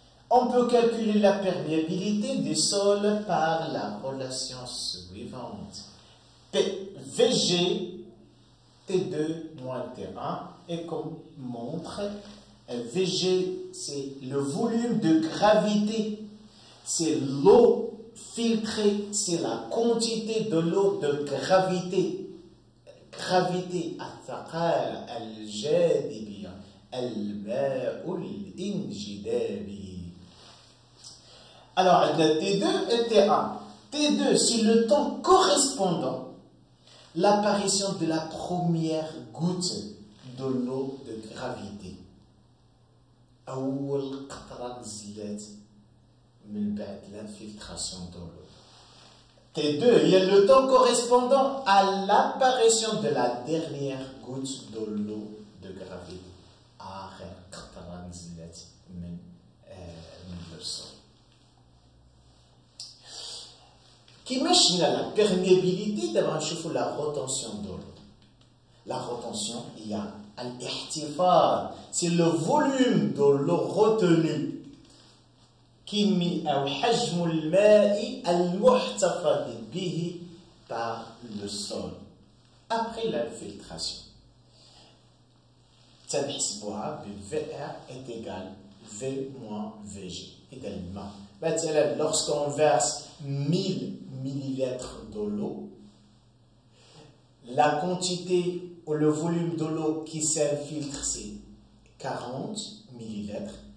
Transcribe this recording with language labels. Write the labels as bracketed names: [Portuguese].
[French] On peut calculer la perméabilité du sol par la relation suivante. VG, T2 moins T1. Et comme montre, VG, c'est le volume de gravité. C'est l'eau filtrée, c'est la quantité de l'eau de gravité. [Arabic] Gravité, الثقال الجاذبية الماء الانجذابي. [French] Alors, on a T2 et T1. T2, c'est le temps correspondant à l'apparition de la première goutte de l'eau de gravité. [Arabic] أول قطرة نزلت من بعد [French] l'infiltration de l'eau. T2, il y a le temps correspondant à l'apparition de la dernière goutte de l'eau de gravité. [Arabic] آخر قطرة نزلت من [French] le sol. [Arabic] كيفاش [French] la perméabilité d'abord [Arabic] نشوفوا [French] la retention de l'eau. La retention, il y a [Arabic] الاحتفاظ, [French] c'est le volume de l'eau retenue. [Arabic] كمية أو حجم الماء المحتفظ به [French] par le sol après l'infiltration. [Arabic] تنحسبوها بالVR [French] est égal V moins VG également. Maintenant, lorsqu'on verse 1000 millilitres de l'eau, la quantité ou le volume de l'eau qui s'infiltre, c'est 40 millilitres.